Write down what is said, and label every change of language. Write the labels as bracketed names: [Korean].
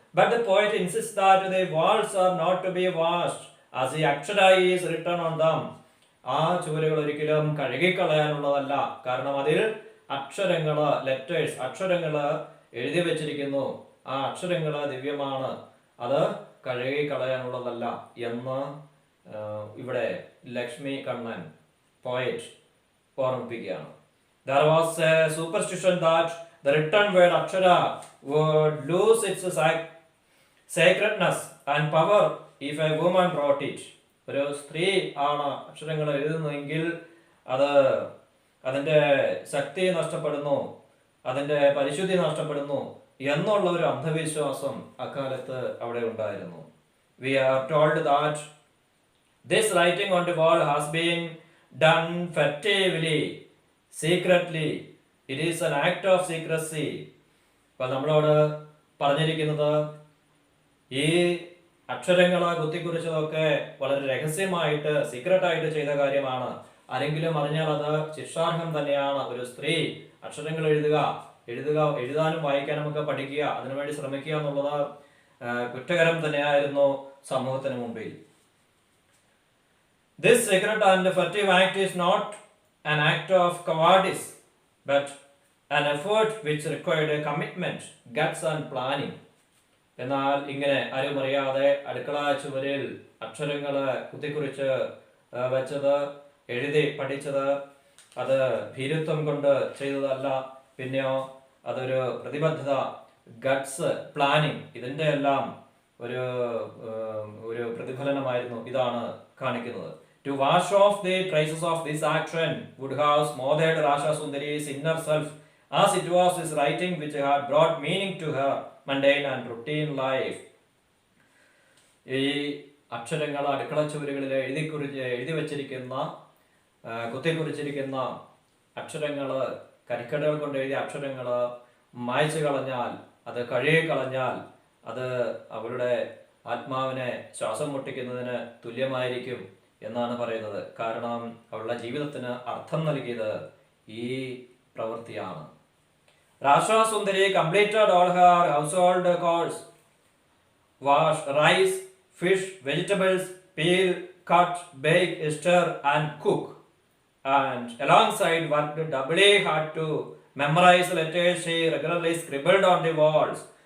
[English] But the poet insists that the walls are not to be washed as the Akshara is written on them. [Malayalam] ആ ചുവരുകൾ ഒരിക്കലും കഴുകിക്കളയാനുള്ളതല്ല, കാരണം അതിൽ അക്ഷരങ്ങള്, letters, അക്ഷരങ്ങള് എഴുതി വെച്ചിരിക്കുന്നു. ആ അക്ഷരങ്ങള് ദിവ്യമാണ്, അത് കഴുകിക്കളയാനുള്ളതല്ല എന്ന് ഇവിടെ ലക്ഷ്മി കണ്ണൻ പോയറ്റ് ഓർമ്മിപ്പിക്കുകയാണ്. [English] There was a superstition that the written word Akshara would lose its sacredness and power if a woman wrote it. [Malayalam] ഒരു സ്ത്രീ ആണ് അക്ഷരങ്ങൾ എഴുതുന്നതെങ്കിൽ അത് അതിൻ്റെ ശക്തി നഷ്ടപ്പെടുന്നു, അതിൻ്റെ പരിശുദ്ധി നഷ്ടപ്പെടുന്നു എന്നുള്ള ഒരു അന്ധവിശ്വാസം അക്കാലത്ത് അവിടെ ഉണ്ടായിരുന്നു. [English] We are told that this writing on the wall has been done furtively, secretly. It is an act of secrecy. [Malayalam] അപ്പോൾ നമ്മളോട് പറഞ്ഞിരിക്കുന്നത് ഈ അക്ഷരങ്ങളെ കുത്തിക്കുറിച്ചതൊക്കെ വളരെ രഹസ്യമായിട്ട്, സീക്രട്ടായിട്ട് ചെയ്ത കാര്യമാണ്. ആരെങ്കിലും അറിഞ്ഞാൽ അത് ശിക്ഷാർഹം തന്നെയാണ്. ഒരു സ്ത്രീ അക്ഷരങ്ങൾ എഴുതാനും വായിക്കാനും ഒക്കെ പഠിക്കുക, അതിനുവേണ്ടി ശ്രമിക്കുക എന്നുള്ളത് കുറ്റകരം തന്നെയായിരുന്നു സമൂഹത്തിന് മുമ്പിൽ. [English] This secret and furtive act is not an act of cowardice, but an effort which required a commitment, guts and planning. [Malayalam] എന്നാൽ ഇങ്ങനെ ആരും അറിയാതെ അടുക്കള ചുവരിൽ അക്ഷരങ്ങള് കുത്തിക്കുറിച്ച് വെച്ചത്, എഴുതി പഠിച്ചത്, അത് ഭീരുത്വം കൊണ്ട് ചെയ്തതല്ല, പിന്നെയോ അതൊരു പ്രതിബദ്ധത, ഗട്ട്സ്, പ്ലാനിങ്, ഇതിൻ്റെ എല്ലാം ഒരു പ്രതിഫലനമായിരുന്നു. ഇതാണ് കാണിക്കുന്നത്. [English] To wash off the traces of this action would have smothered Rasha Sundari's inner self, as it was his writing which had brought meaning to her mundane and routine life. [Malayalam] ഈ അക്ഷരങ്ങൾ അടുക്കള ചുവരുകളിൽ എഴുതി വച്ചിരിക്കുന്ന, കുത്തിക്കുറിച്ചിരിക്കുന്ന അക്ഷരങ്ങള്, കരിക്കടകൾ കൊണ്ട് എഴുതിയ അക്ഷരങ്ങള് മായ്ച്ചു കളഞ്ഞാൽ, അത് കഴുകി കളഞ്ഞാൽ അത് അവളുടെ ആത്മാവിനെ ശ്വാസം മുട്ടിക്കുന്നതിന് തുല്യമായിരിക്കും എന്നാണ് പറയുന്നത്. കാരണം അവളുടെ ജീവിതത്തിന് അർത്ഥം നൽകിയത് ഈ പ്രവൃത്തിയാണ്. [English] Rasha Sundari completed all her household chores: wash, rice, fish, vegetables, peel, cut, bake, stir and cook. And alongside worked doubly hard to memorize letters she regularly scribbled on the walls.